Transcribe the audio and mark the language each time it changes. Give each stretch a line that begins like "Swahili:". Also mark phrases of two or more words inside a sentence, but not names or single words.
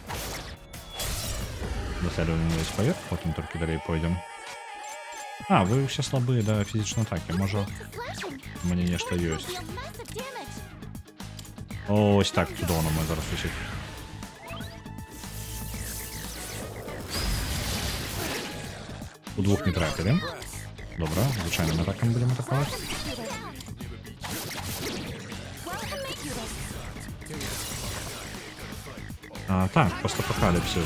Belarusian: Даследуем весь паверх, потім толькі далей пойдзем. Вы ўсе слабыя да фізічнай атакі, можа
English: Flashing.
Belarusian: у мяне нешта ёсць.
English: Deal massive damage.
Belarusian: Ось так, цудоўна, мы зараз усіх. У двух не трапілі. Добра, звычайным атакам будем атакаваць. Так, постапокаліпсис.